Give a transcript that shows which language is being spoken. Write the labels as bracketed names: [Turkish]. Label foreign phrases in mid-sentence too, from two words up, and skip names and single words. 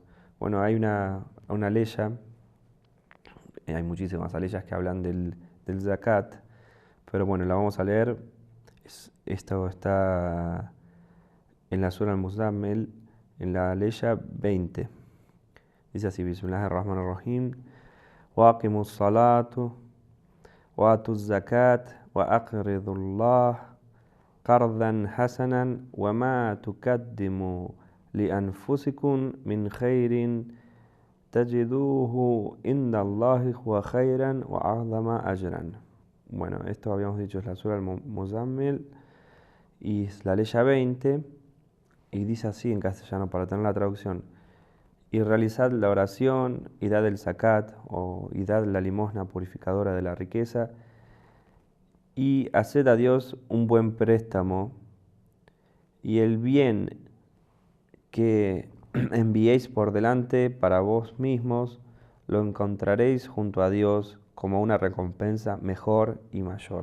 [Spanish] Bueno, hay una ley, hay muchísimas leyes que hablan del zakat, pero bueno, la vamos a leer. Esto está en la Sura al-Muzammil, en la leya 20. Dice así: [Arabic] بسم الله الرحمن الرحيم. وأقيموا الصلاة وآتوا الزكاة وأقرضوا الله قرضا حسنا وما تقدموا لأنفسكم من خير تجدوه عند الله هو خيرا وأعظم أجرا. [Spanish] Bueno, esto habíamos dicho es la Sura al-Muzammil y es la leya 20 y dice así en castellano para tener la traducción: y realizad la oración y dad el zakat y dad la limosna purificadora de la riqueza y haced a Dios un buen préstamo, y el bien que enviéis por delante para vos mismos, lo encontraréis junto a Dios como una recompensa mejor y mayor.